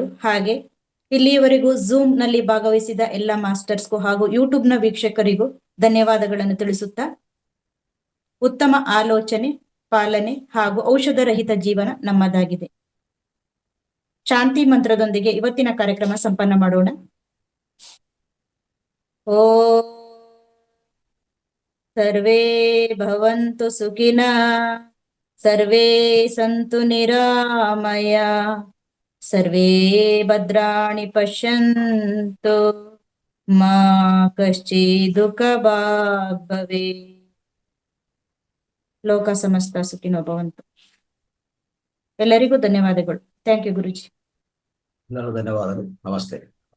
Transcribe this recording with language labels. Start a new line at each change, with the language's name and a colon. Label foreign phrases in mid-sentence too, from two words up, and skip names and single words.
Kannada: ಹಾಗೆ ಇಲ್ಲಿಯವರೆಗೂ ಝೂಮ್ ನಲ್ಲಿ ಭಾಗವಹಿಸಿದ ಎಲ್ಲ ಮಾಸ್ಟರ್ಸ್ಗೂ ಹಾಗೂ ಯೂಟ್ಯೂಬ್ನ ವೀಕ್ಷಕರಿಗೂ ಧನ್ಯವಾದಗಳನ್ನು ತಿಳಿಸುತ್ತಾ, ಉತ್ತಮ ಆಲೋಚನೆ, ಪಾಲನೆ ಹಾಗೂ ಔಷಧರಹಿತ ಜೀವನ ನಮ್ಮದಾಗಿದೆ. ಶಾಂತಿ ಮಂತ್ರದೊಂದಿಗೆ ಇವತ್ತಿನ ಕಾರ್ಯಕ್ರಮ ಸಂಪನ್ನ ಮಾಡೋಣ.
Sanskrit: ಓ ಸರ್ವೇ ಭವಂತು ಸುಖಿನಃ, ಸರ್ವೇ ಸಂತು ನಿರಾಮಯ, ಸರ್ವೇ ಭದ್ರಾಣಿ ಪಶ್ಯಂತು, ಮಾ ಕಶ್ಚಿತ್ ದುಃಖಭಾಗ್ ಭವೇತ್. ಲೋಕ ಸಮಸ್ತ ಸುಖಿನೋ ಭವಂತು.
Kannada: ಎಲ್ಲರಿಗೂ ಧನ್ಯವಾದಗಳು.
English: thank you
Kannada: ಗುರುಜಿ. ಎಲ್ಲರೂ ಧನ್ಯವಾದಗಳು. ನಮಸ್ತೆ.